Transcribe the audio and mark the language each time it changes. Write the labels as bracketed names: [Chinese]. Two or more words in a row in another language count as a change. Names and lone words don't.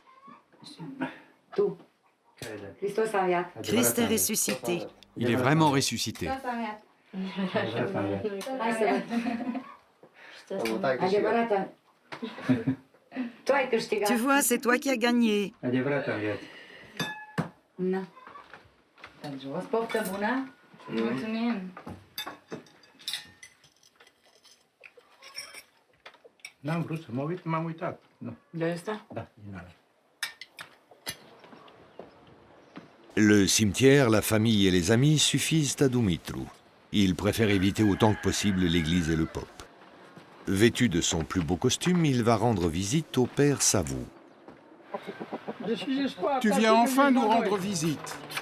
[French] Christ est ressuscité. Il est vraiment ressuscité. Tu vois, c'est toi qui as gagné. [Romanian] N-am vrut să mă uit, m-am uitat. Nu. De asta? Da. [French] Le cimetière, la famille et les amis suffisent à Dumitru. Il préfère éviter autant que possible l'église et le Pope. Vêtu de son plus beau costume, il va rendre visite au père Savou. Tu viens enfin nous rendre visite.